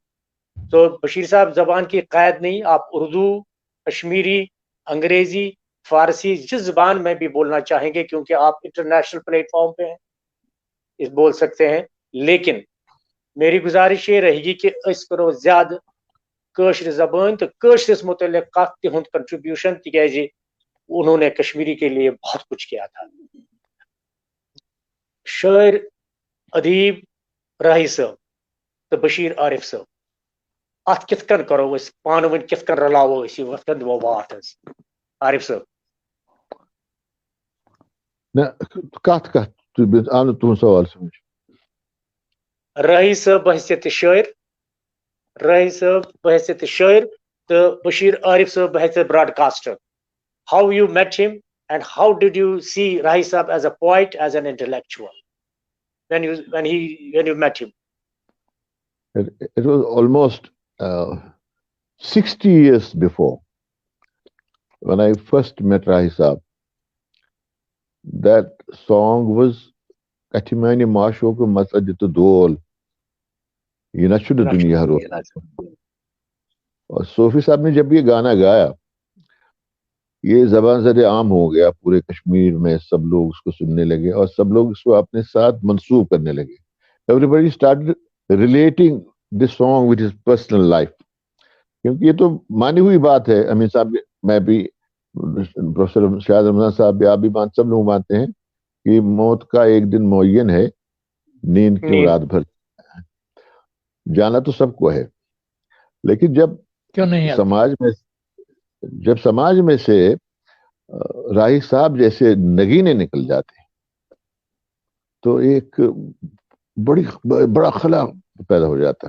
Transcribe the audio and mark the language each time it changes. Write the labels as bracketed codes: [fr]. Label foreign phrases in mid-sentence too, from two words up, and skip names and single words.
[ur] تو بشیر صاحب زبان کی قید نہیں، آپ اردو، کشمیری، انگریزی، فارسی جس زبان میں بھی بولنا چاہیں گے، کیونکہ آپ انٹرنیشنل پلیٹ فارم پہ ہیں، اس بول سکتے ہیں. لیکن میری گزارش یہ رہے گی کہ [ks] اس کرو زیادہ کٲشر زبان تو کٲشرس متعلق کت تہند کنٹریبیوشن، تکیازِ [ur] انہوں نے کشمیری کے لیے بہت کچھ کیا تھا. [ks] شاعر ادیب راہی صاحب تہٕ بشیٖر عارف صٲب اَتھ کِتھ کٔنۍ کَرو أسۍ پانہٕ ؤنۍ کِتھ کٔنۍ رلاوو أسۍ یہِ وَتھ کٔنۍ دِمو واتھ حظ عارف صٲب نہ کَتھ آو نہٕ تُہُنٛد سوال سمجھ. راہی صٲب بحثیت شٲعر راہی صٲب بحثیت شٲعر تہٕ بشیٖر عارف صٲب بحثیت براڈکاسٹر. [en] How you met him and how did you see Rahi Saab as a poet, as an intellectual when you met him? It was almost 60 years before when I first met Rahi Saab. That song was Katimani Maasho ko Masajid Dol. [ks] یہ نشد دنیا رو. [ur] اور صوفی صاحب نے جب یہ گانا گایا یہ زبان زد عام ہو گیا پورے کشمیر میں, سب لوگ اس کو سننے لگے اور سب لوگ اس کو اپنے ساتھ منسوب کرنے لگے. [en] Everybody started relating this song with his personal life. [ur] کیونکہ یہ تو مانی ہوئی بات ہے. امین صاحب, میں بھی, پروفیسر شاہد رمضان صاحب بھی, آپ بھی سب لوگ مانتے ہیں کہ موت کا ایک دن معین ہے, نیند کی رات بھر جانا تو سب کو ہے. لیکن جب سماج میں سے راہی صاحب جیسے نگینے نکل جاتے ہیں تو ایک بڑا خلا پیدا ہو جاتا ہے.